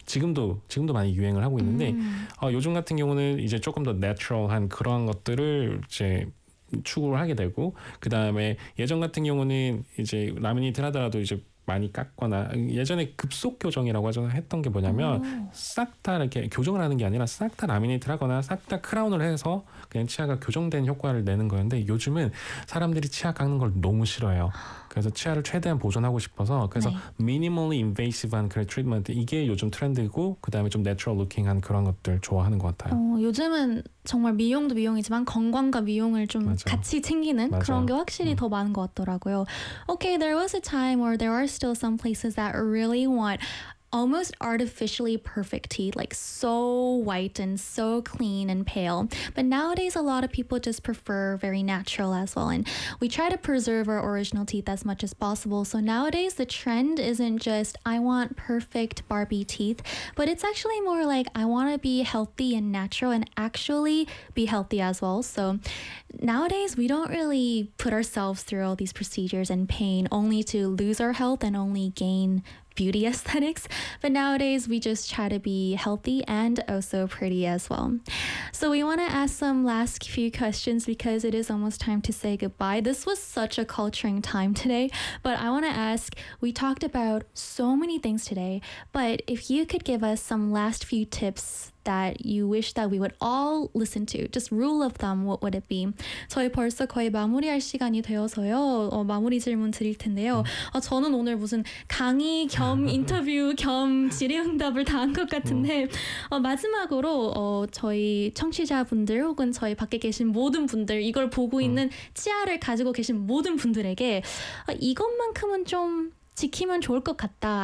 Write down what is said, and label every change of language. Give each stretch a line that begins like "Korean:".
Korean: 지금도 많이 유행을 하고 있는데 요즘 같은 경우는 이제 조금 더 내추럴한 그러한 것들을 이제 추구를 하게 되고 그 다음에 예전 같은 경우는 이제 라미네이트 하더라도 이제 많이 깎거나 예전에 급속 교정이라고 했던 게 뭐냐면 싹 다 이렇게 교정을 하는 게 아니라 싹 다 라미네이트를 하거나 싹 다 크라운을 해서 그냥 치아가 교정된 효과를 내는 거였는데 요즘은 사람들이 치아 깎는 걸 너무 싫어요. 그래서 치아를 최대한 보존하고 싶어서 그래서 네.
English: minimally invasive
Korean: 한 그런 트리트먼트 이게 요즘 트렌드고 그 다음에 좀
English: natural looking
Korean: 한 그런 것들 좋아하는 것 같아요. 요즘은 정말 미용도 미용이지만 건강과 미용을 좀 맞아. 같이 챙기는 맞아. 그런 게 확실히 더 많은 것 같더라고요.
English: Okay, there was a time where there are still some places that really want almost artificially perfect teeth, like so white and so clean and pale. But nowadays, a lot of people just prefer very natural as well. And we try to preserve our original teeth as much as possible. So nowadays, the trend isn't just, I want perfect Barbie teeth, but it's actually more like, I want to be healthy and natural and actually be healthy as well. So nowadays, we don't really put ourselves through all these procedures and pain only to lose our health and only gain beauty aesthetics, but nowadays we just try to be healthy and also pretty as well. So we want to ask some last few questions because it is almost time to say goodbye. This was such a culturing time today, but I want to ask, we talked about so many things today, but if you could give us some last few tips that you wish that we would all listen to, just rule of thumb, what would it be?
Korean: 저희 벌써 거의 마무리할 시간이 되어서요. 마무리 질문 드릴 텐데요. 저는 오늘 무슨 강의 겸 인터뷰 겸 질의응답을 다 한 것 같은데 마지막으로 저희 청취자분들 혹은 저희 밖에 계신 모든 분들 이걸 보고 있는 치아를 가지고 계신 모든 분들에게 이것만큼은 좀 지키면 좋을 것 같다.